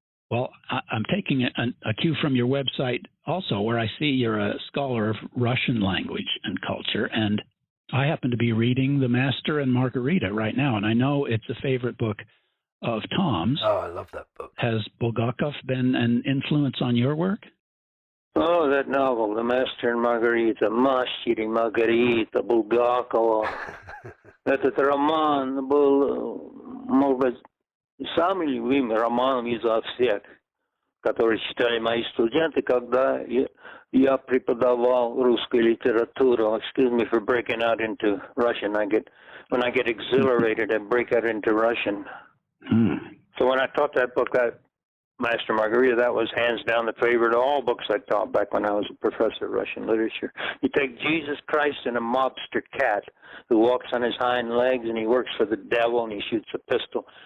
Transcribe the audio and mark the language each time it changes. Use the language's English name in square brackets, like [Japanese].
[English] Well, I'm taking a cue from your website also, where I see you're a scholar of Russian language and culture, and I happen to be reading The Master and Margarita right now, and I know it's a favorite book of Tom's. Oh, I love that book. Has Bulgakov been an influence on your work? Oh, that novel, The Master and Margarita, Mastер и Маргарита, Булгакова. [Russian] Этот роман был, может быть, самый любимый роман изо всех, который читали мои студенты, когда я преподавал русскую литературу. [English] Excuse me for breaking out into Russian. When I get exhilarated, I break out into Russian. So when I taught that book, that Master Margarita, that was hands down the favorite of all books I taught back when I was a professor of Russian literature. You take Jesus Christ and a mobster cat who walks on his hind legs and he works for the devil and he shoots a pistol.